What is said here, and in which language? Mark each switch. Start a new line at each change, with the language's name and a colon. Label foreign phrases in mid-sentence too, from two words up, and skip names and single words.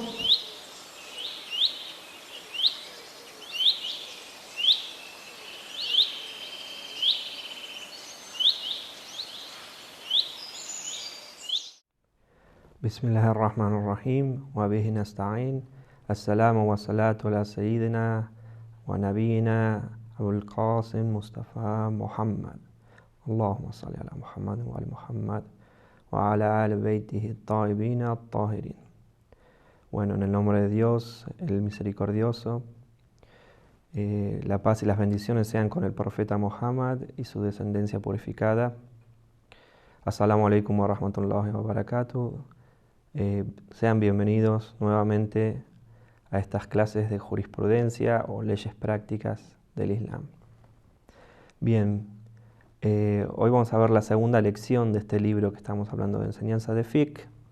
Arabic: بسم الله الرحمن الرحيم وبه نستعين. السلام والصلاة على سيدنا ونبينا أبو القاسم مصطفى محمد. اللهم صل على محمد وعلى محمد وعلى آل بيته الطيبين الطاهرين.
Spanish: Bueno, en el nombre de Dios, el misericordioso, la paz y las bendiciones sean con el profeta Muhammad y su descendencia purificada.
Arabic: السلام عليكم ورحمة الله وبركاته.
Spanish: Sean bienvenidos nuevamente a estas clases de jurisprudencia o leyes prácticas del Islam. Bien, hoy vamos a ver la segunda lección de este libro que estamos hablando de enseñanza de fiqh.